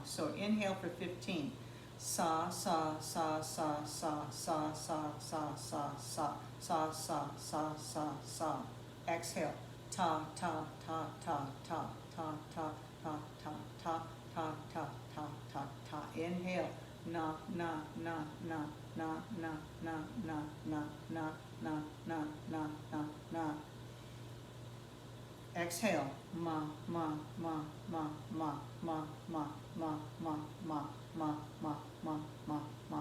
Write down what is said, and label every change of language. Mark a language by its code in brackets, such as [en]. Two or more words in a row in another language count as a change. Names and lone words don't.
[en] So inhale for 15. Sa, sa, sa, sa, sa, sa, sa, sa, sa, sa, sa, sa, sa, sa, sa. Exhale. Ta, ta, ta, ta, ta, ta, ta, ta, ta, ta, ta, ta, ta, ta, ta. Inhale. Na, na, na, na, na, na, na, na, na, na, na, na, na, na, na. Exhale. Ma, ma, ma, ma, ma, ma, ma, ma, ma, ma, ma, ma, ma, ma, ma.